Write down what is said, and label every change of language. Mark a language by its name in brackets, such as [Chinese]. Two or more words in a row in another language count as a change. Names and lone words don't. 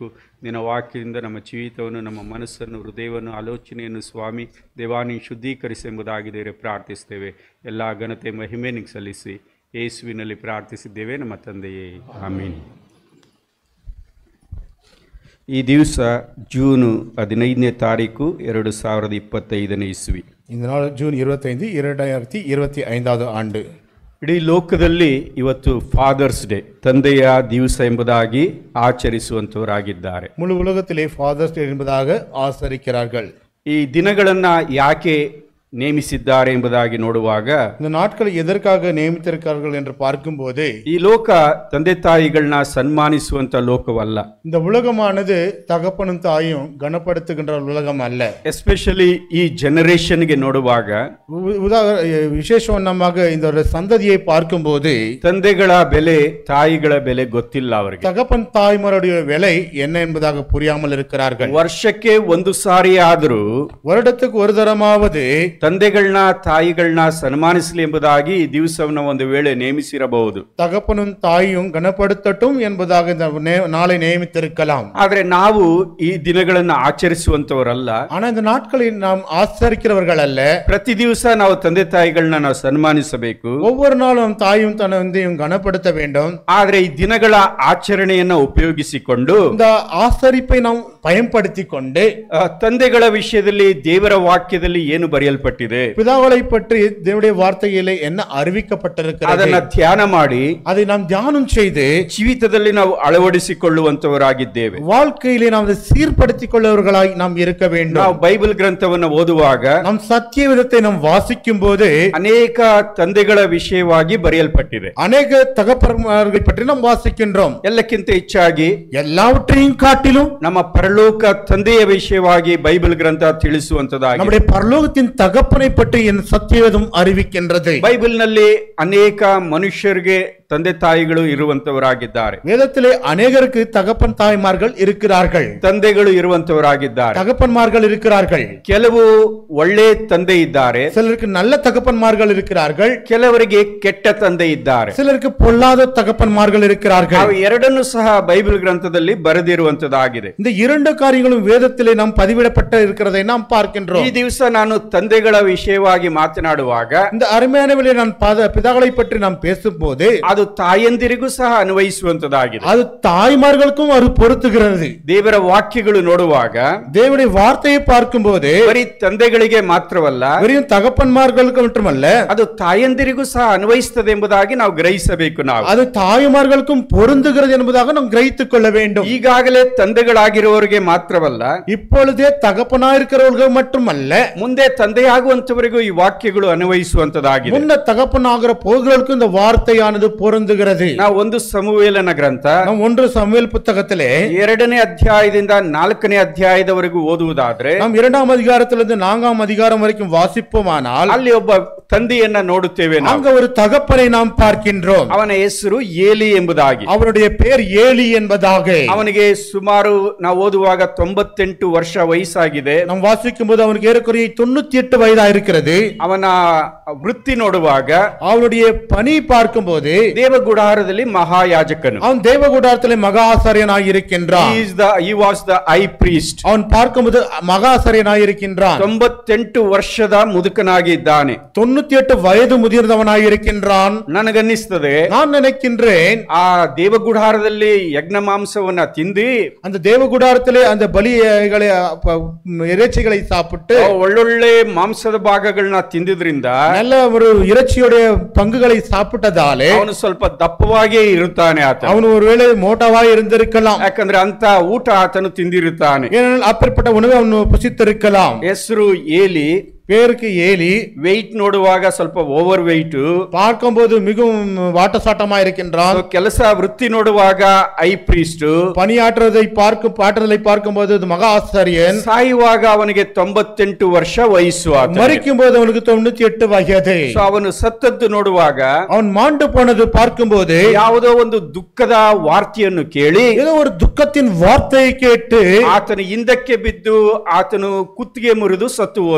[Kannada] ನಿನ್ನ ವಾಕ್ಯದಿಂದ ನಮ್ಮ ಜೀವಿತವನ್ನು, ನಮ್ಮ ಮನಸ್ಸನ್ನು, ಹೃದಯವನ್ನು, ಆಲೋಚನೆಯನ್ನು ಸ್ವಾಮಿ ದೇವಾ ನೀನು ಶುದ್ಧೀಕರಿಸೆಂಬುದಾಗಿದೆ ಪ್ರಾರ್ಥಿಸ್ತೇವೆ. ಎಲ್ಲ ಘನತೆ ಮಹಿಮೆ ನಿನಗೆ ಸಲ್ಲಿಸಿ ಯೇಸುವಿನಲ್ಲಿ ಪ್ರಾರ್ಥಿಸಿದ್ದೇವೆ ನಮ್ಮ ತಂದೆಯೇ, ಆಮೀನ್. ಈ ದಿವಸ ಜೂನು 15ನೇ ತಾರೀಕು 2025 ಇಸ್ವಿ. [Tamil] இந்த நாள் ஜூன் 25, 2025 ஆண்டு. [Kannada] ಇಡೀ ಲೋಕದಲ್ಲಿ ಇವತ್ತು [English] Father's Day, [Kannada] ತಂದೆಯ ದಿವಸ ಎಂಬುದಾಗಿ ಆಚರಿಸುವಂತವರಾಗಿದ್ದಾರೆ. [Tamil] முழு உலகத்திலே [English] Father's Day [Tamil] என்பதாக ஆசரிக்கிறார்கள். [Kannada] ಈ ದಿನಗಳನ್ನು ಯಾಕೆ ನೇಮಿಸಿದ್ದಾರೆ ಎಂಬುದಾಗಿ ನೋಡುವಾಗ, [Tamil] இந்த நாட்களை எதற்காக நியமித்திருக்கிறார்கள் என்று பார்க்கும்போது, [Kannada] ಈ ಲೋಕ ತಂದೆ ತಾಯಿಗಳನ್ನ ಸನ್ಮಾನಿಸುವಂತ ಲೋಕವಲ್ಲ. [Tamil] இந்த உலகமானது தகப்பனும் தாயும் கனப்படுத்துகின்ற உலகம் அல்ல. [Kannada] ಎಸ್ಪೆಷಲಿ ಈ ಜನರೇಷನ್ಗೆ ನೋಡುವಾಗ, [Tamil] விசேஷமாக இந்த ஒரு சந்ததியை பார்க்கும்போது [Kannada] ತಂದೆಗಳ ಬೆಲೆ, ತಾಯಿಗಳ ಬೆಲೆ ಗೊತ್ತಿಲ್ಲ ಅವರಿಗೆ. [Tamil] தகப்பன் தாய்மாருடைய விலை என்ன என்பதாக புரியாமல் இருக்கிறார்கள். [Kannada] ವರ್ಷಕ್ಕೆ ಒಂದು ಸಾರಿ ಆದರೂ [Tamil] வருடத்துக்கு ஒரு தரமாவது [Kannada] ತಂದೆಗಳನ್ನ ತಾಯಿಗಳನ್ನ ಸನ್ಮಾನಿಸಲಿ ಎಂಬುದಾಗಿ ಈ ದಿವಸವನ್ನು ಒಂದು ವೇಳೆ ನೇಮಿಸಿರಬಹುದು. [Tamil] தகப்பனும் தாயும் கனப்படுத்தட்டும் என்பதாக இந்த நாளை நியமித்திருக்கலாம். [Kannada] ಆದ್ರೆ ನಾವು ಈ ದಿನಗಳನ್ನು ಆಚರಿಸುವಂತವರಲ್ಲ. [Tamil] ஆனா இந்த நாட்களில் நாம் ஆச்சரிக்கிறவர்கள் அல்ல. [Kannada] ಪ್ರತಿ ದಿವಸ ನಾವು ತಂದೆ ತಾಯಿಗಳನ್ನ ನಾವು ಸನ್ಮಾನಿಸಬೇಕು. [Tamil] ஒவ்வொரு நாளும் தாயும் தந்தையும் கனப்படுத்த வேண்டும். [Kannada] ಆದ್ರೆ ಈ ದಿನಗಳ ಆಚರಣೆಯನ್ನ ಉಪಯೋಗಿಸಿಕೊಂಡು, [Tamil] இந்த ஆசரிப்பை நாம் பயன்படுத்திக் கொண்டு [Kannada] ತಂದೆಗಳ ವಿಷಯದಲ್ಲಿ ದೇವರ ವಾಕ್ಯದಲ್ಲಿ ಏನು ಬರೆಯಲ್ಪಟ್ಟಿದೆ, [Tamil] பிதாவை பற்றி தேவனுடைய வார்த்தையிலே என்ன அறிவிக்கப்பட்டிருக்கிறது, [Kannada] ಅದನ್ನ ಧ್ಯಾನ ಮಾಡಿ [Tamil] அதை நாம் தியானம் செய்து [Kannada] ಜೀವಿತದಲ್ಲಿ ನಾವು ಅಳವಡಿಸಿಕೊಳ್ಳುವಂತವರಾಗಿದ್ದೇವೆ. [Tamil] வாழ்க்கையிலே நாம் அதை சீர்படுத்திக் கொள்ளவர்களாய் நாம் இருக்க வேண்டும். [Kannada] ನಾವು ಬೈಬಲ್ ಗ್ರಂಥವನ್ನು ಓದುವಾಗ, [Tamil] நாம் சத்திய விதத்தை நாம் வாசிக்கும் போது [Kannada] ಅನೇಕ ತಂದೆಗಳ ವಿಷಯವಾಗಿ ಬರೆಯಲ್ಪಟ್ಟಿದೆ. [Tamil] அநேக தகப்பன்மார்களை பற்றி நாம் வாசிக்கின்றோம். [Kannada] ಎಲ್ಲಕ್ಕಿಂತ ಹೆಚ್ಚಾಗಿ [Tamil] எல்லாவற்றையும் காட்டிலும் [Kannada] ನಮ್ಮ ಪರಲೋಕ ತಂದೆಯ ವಿಷಯವಾಗಿ ಬೈಬಲ್ ಗ್ರಂಥ ತಿಳಿಸುವಂತದಾಗಿದೆ. [Tamil] நம்முடைய பரலோகத்தின் தகப்பனை பற்றி என் சத்தியவேதம் அறிவிக்கின்றது. [Kannada] ಬೈಬಲ್ ನಲ್ಲಿ ಅನೇಕ ಮನುಷ್ಯರಿಗೆ ತಂದೆ ತಾಯಿಗಳು ಇರುವಂತವರಾಗಿದ್ದಾರೆ. [Tamil] வேதத்திலே அநேகருக்கு தகப்பன் தாய்மார்கள் இருக்கிறார்கள், [Kannada] ತಂದೆಗಳು ಇರುವಂತವರಾಗಿದ್ದಾರೆ. [Tamil] தகப்பன்மார்கள் இருக்கிறார்கள். [Kannada] ಕೆಲವು ಒಳ್ಳೆ ತಂದೆ ಇದ್ದಾರೆ, [Tamil] சிலருக்கு நல்ல தகப்பன்மார்கள் இருக்கிறார்கள், [Kannada] ಕೆಲವರಿಗೆ ಕೆಟ್ಟ ತಂದೆ ಇದ್ದಾರೆ. [Tamil] சிலருக்கு பொல்லாத தகப்பன்மார்கள் இருக்கிறார்கள். [Kannada] ಅವು ಎರಡನ್ನೂ ಸಹ ಬೈಬಲ್ ಗ್ರಂಥದಲ್ಲಿ ಬರೆದಿರುವಂತದಾಗಿದೆ. [Tamil] இந்த இரண்டு காரியங்களும் வேதத்திலே நாம் பதிவிடப்பட்ட இருக்கிறதை நாம் பார்க்கின்றோம். [Kannada] ಈ ದಿವಸ ನಾನು ತಂದೆಗಳ ವಿಷಯವಾಗಿ ಮಾತನಾಡುವಾಗ, [Tamil] இந்த அருமையான வேளையில் நான் பிதாக்களை பற்றி நாம் பேசும்போது [Kannada] ಅದು ತಾಯಂದಿರಿಗೂ ಸಹ ಅನ್ವಯಿಸುವಂತದಾಗಿದೆ. [Tamil] அது தாய்மார்களுக்கும் அது பொருத்துகிறது. [Kannada] ದೇವರ ವಾಕ್ಯಗಳು ನೋಡುವಾಗ, [Tamil] தேவனுடைய வார்த்தையை பார்க்கும்போது [Kannada] ಬರೀ ತಂದೆಗಳಿಗೆ ಮಾತ್ರವಲ್ಲ, [Tamil] வெறும் தகப்பன்மார்களுக்கு மட்டுமல்ல, [Kannada] ಅದು ತಾಯಂದಿರಿಗೂ ಸಹ ಅನ್ವಯಿಸುತ್ತದೆ ಎಂಬುದಾಗಿ ನಾವು ಗ್ರಹಿಸಬೇಕು. ನಾವು [Tamil] அது தாய்மார்களுக்கும் பொருந்துகிறது என்பதாக நாம் கிரಹಿத்துக் கொள்ள வேண்டும். [Kannada] ಈಗಾಗಲೇ ತಂದೆಗಳಾಗಿರುವವರಿಗೆ ಮಾತ್ರವಲ್ಲ, [Tamil] இப்பொழுதே தகப்பனாயிருக்கிறவர்கள் மட்டுமல்ல, [Kannada] ಮುಂದೆ ತಂದೆಯಾಗುವಂತವರಿಗೂ ಈ ವಾಕ್ಯಗಳು ಅನ್ವಯಿಸುವಂತದಾಗಿದೆ. [Tamil] முன்ன தகப்பனாகிற போகிறவர்களுக்கும் இந்த வார்த்தையானது பொருந்துகிறது. [Kannada] ನಾವು ಒಂದು ಸಮುವೇಲನ ಗ್ರಂಥ, [Tamil] நாம் 1 சாமுவேல் புத்தகத்திலே [Kannada] 2ನೇ ಅಧ್ಯಾಯದಿಂದ 4ನೇ ಅಧ್ಯಾಯದವರೆಗೂ ಓದುವುದಾದ್ರೆ, [Tamil] நாம் 2ஆம் அதிகாரத்திலிருந்து 4ஆம் அதிகாரம் வரைக்கும் வாசிப்போமானால் [Kannada] ಅಲ್ಲಿ ಒಬ್ಬ ತಂದೆಯನ್ನ ನೋಡುತ್ತೇವೆ. [Tamil] அங்க ஒரு தகப்பனை நாம் பார்க்கின்றோம். [Kannada] ಅವನ ಹೆಸರು ಏಲಿ ಎಂಬುದಾಗಿ. [Tamil] அவருடைய பெயர் ஏலி என்பதாக. [Kannada] ಅವನಿಗೆ ಸುಮಾರು ನಾವು ಓದುವಾಗ 98 ವರ್ಷ ವಯಸ್ಸಾಗಿದೆ. [Tamil] நாம் வாசிக்கும் போது அவனுக்கு ஏறக்குறைய 98 வயதா இருக்கிறது. [Kannada] ಅವನ ವೃತ್ತಿ ನೋಡುವಾಗ, [Tamil] அவனுடைய பணி பார்க்கும்போது [Kannada] ದೇವಗುಡಾರದಲ್ಲಿ ಮಹಾಯಾಜಕನು, [Tamil] அவன் தேவகுடாரத்திலே மகா ஆசாரியனாய் இருக்கின்றான். [English] he was the high priest. [Tamil] அவன் பார்க்கும்போது மகா ஆசாரியனாய் இருக்கின்றான். [Kannada] 98 ವರ್ಷದ ಮುದುಕನಾಗಿ ಇದ್ದಾನೆ. [Tamil] 98 ವಯದು ಮುதிர்ந்தவனாய் இருக்கின்றான். [Kannada] ನನಗನ್ನಿಸ್ತದೆ, [Tamil] நான் நினைக்கின்றேன், [Kannada] ಆ ದೇವಗುಡಾರದಲ್ಲಿ ಯಜ್ಞ ಮಾಂಸವನ್ನ ತಿಂದಿ, [Tamil] அந்த தேவகுடாரத்திலே அந்த பலிகளை இறைச்சிகளை சாப்பிட்டு [Kannada] ಒಳ್ಳೊಳ್ಳೆ ಮಾಂಸದ ಭಾಗಗಳನ್ನ ತಿಂದಿದ್ರಿಂದ [Tamil] நல்ல ஒரு இறைச்சியுடைய பங்குகளை சாப்பிட்டதாலே [Kannada] ಅವನು ಸ್ವಲ್ಪ ದಪ್ಪವಾಗೇ ಇರುತ್ತಾನೆ. [Tamil] அவನು ஒருவேளை மோட்டாவாய் இருந்திருக்கலாம். [Kannada] ಯಾಕಂದ್ರೆ ಅಂತ ಊಟ ಆತನು ತಿಂದಿರುತ್ತಾನೆ. [Tamil] ஏனென்றால் அப்படிப்பட்ட உணவை அவನು புசித்திருக்கலாம். [Kannada] ಹೆಸರು ಏಲಿ, [Tamil] பேருக்கு ஏலி, [Kannada] ವೆಯ್ಟ್ ನೋಡುವಾಗ ಸ್ವಲ್ಪ [English] over weight, [Tamil] பார்க்கும்போது மிகவும் வாட்டசாட்டமா இருக்கின்றான். [Kannada] ಕೆಲಸ ವೃತ್ತಿ ನೋಡುವಾಗ [English] high priest, [Tamil] பணியாற்றுவதை பார்க்கும்போது அது மகா ஆசாரியன். [Kannada] ಸಾಯುವಾಗ ಅವನಿಗೆ 98 ವರ್ಷ ವಯಸ್ಸು. [Tamil] மரிக்கும் போது அவனுக்கு 98 வயது. [Kannada] ಅವನು ಸತ್ತದ್ದು ನೋಡುವಾಗ, [Tamil] அவன் மாண்டு போனது பார்க்கும்போது [Kannada] ಯಾವುದೋ ಒಂದು ದುಃಖದ ವಾರ್ತೆಯನ್ನು ಕೇಳಿ, [Tamil] ஏதோ ஒரு துக்கத்தின் வார்த்தையை கேட்டு [Kannada] ಆತನು ಹಿಂದಕ್ಕೆ ಬಿದ್ದು ಆತನು ಕುತ್ತಿಗೆ ಮುರಿದು ಸತ್ತು ಹೋದ.